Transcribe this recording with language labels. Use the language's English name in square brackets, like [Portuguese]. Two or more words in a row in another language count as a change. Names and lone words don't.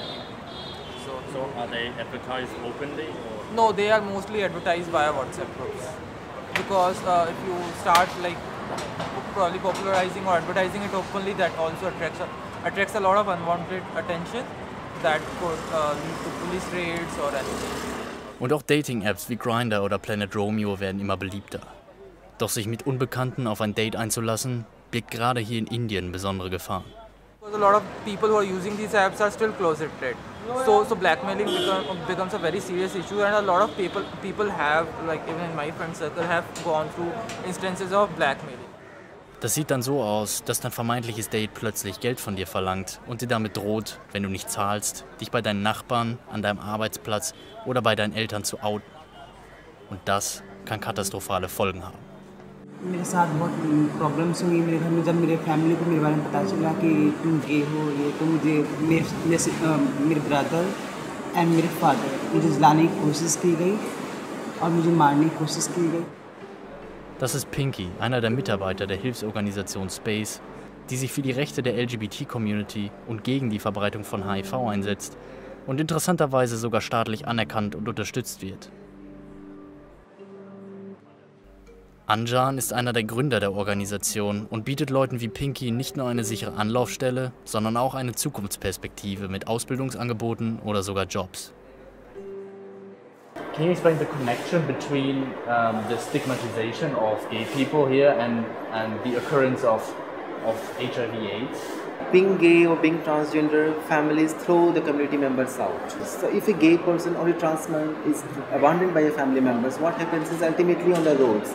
[English] So are they advertised openly? Or? No, they are mostly advertised via WhatsApp groups. Because if you start like probably popularizing or advertising it openly, that also attracts a lot of unwanted attention that could lead to police raids or anything. [German] Und auch Dating-Apps wie Grindr oder Planet Romeo werden immer beliebter. Doch sich mit Unbekannten auf ein Date einzulassen, birgt gerade hier in Indien besondere Gefahren. [English] Because a lot of people who are using these apps are still closeted. So blackmailing becomes a very serious issue, and a lot of people have, like even in my friend circle, have gone through instances of blackmailing. [German] Das sieht dann so aus, dass dein vermeintliches Date plötzlich Geld von dir verlangt und dir damit droht, wenn du nicht zahlst, dich bei deinen Nachbarn, an deinem Arbeitsplatz oder bei deinen Eltern zu outen. Und das kann katastrophale Folgen haben. [Hindi] मेरे साथ बहुत प्रॉब्लम्स हुई मेरे घर में जब मेरे फैमिली को मेरे बारे में पता चला कि तुम गे हो ये तो मुझे मेरे [English] brother and [Hindi] मेरे फादर मुझे जलाने की कोशिश की गई और मुझे मारने की कोशिश की गई. [German] Das ist Pinky, einer der Mitarbeiter der Hilfsorganisation Space, die sich für die Rechte der LGBT-Community und gegen die Verbreitung von HIV einsetzt und interessanterweise sogar staatlich anerkannt und unterstützt wird. Anjan ist einer der Gründer der Organisation und bietet Leuten wie Pinky nicht nur eine sichere Anlaufstelle, sondern auch eine Zukunftsperspektive mit Ausbildungsangeboten oder sogar Jobs. [English] Can you explain the connection between the stigmatization of gay people here and the occurrence of HIV/AIDS? Being gay or being transgender, families throw the community members out. So if a gay person or a trans man is abandoned by a family members, what happens is ultimately on the roads.